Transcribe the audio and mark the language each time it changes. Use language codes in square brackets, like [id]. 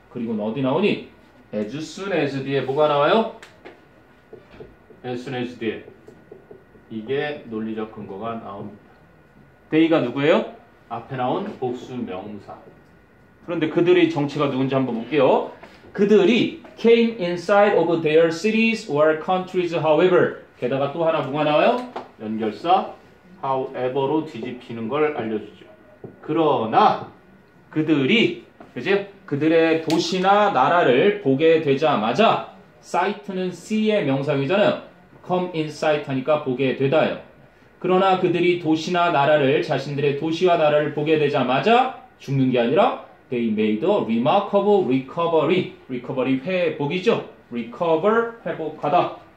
[ko] 그리고 어디 나오니? as soon as 뒤에 뭐가 나와요? as soon as 뒤에 이게 논리적 근거가 나옵니다. they가 누구예요? 앞에 나온 복수 명사. 그런데 그들의 정체가 누군지 한번 볼게요. 그들이 [en] came inside of their cities or countries however [ko] 게다가 또 하나 뭐가 나와요? 연결사 however로 뒤집히는 걸 알려주죠. 그러나 그들이 그지? 그들의 도시나 나라를 보게 되자마자 sight는 see의 명사이잖아요. come in sight 하니까 보게 되다예요. 그러나 그들이 도시나 나라를 자신들의 도시와 나라를 보게 되자마자 죽는 게 아니라 [en] they made a remarkable recovery. [ko] recovery 회복이죠. recover 회복하다.